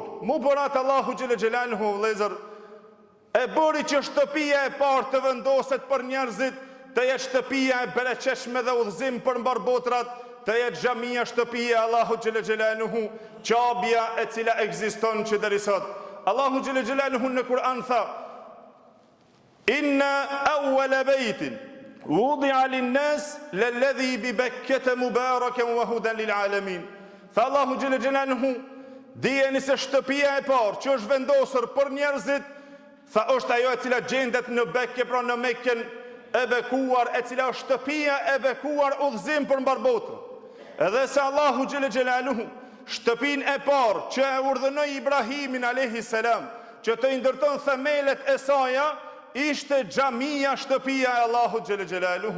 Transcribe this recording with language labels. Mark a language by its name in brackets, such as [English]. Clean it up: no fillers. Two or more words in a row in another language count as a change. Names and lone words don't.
[Albanian] Mu borat Allahu [Arabic] جل جلاله [Albanian] vëllezër, e bëri që shtëpia e parë të vendoset për njerëzit, të jetë shtëpia e bereqeshme dhe udhëzim për mbar botrat, të jetë xhamia shtëpia e Allahut [Arabic] جل جلاله, [Albanian] qabja e cila ekziston që deri sot. Allahu [Arabic] جل جلاله [Albanian] në Kur'an tha: [Arabic] إن أول بيت وضع للناس للذي ببكة مباركا وهدى للعالمين. [Albanian] Tha Allahu [Arabic] جل جلاله, [Albanian] dijeni se shtëpia e parë që është vendosur për njerëzit, tha është ajo e cila gjendet në Bekke, pra në Mekken e bekuar, e cila është shtëpia e bekuar udhëzim për mbar botën. Edhe se Allahu [Arabic] جل جلاله [Albanian] shtëpinë e parë që e urdhënoi Ibrahimin [Arabic] عليه السلام [Albanian] që të ndërton themelet e saj, ishte xhamia, shtëpia e Allahut [Arabic] جل جلاله.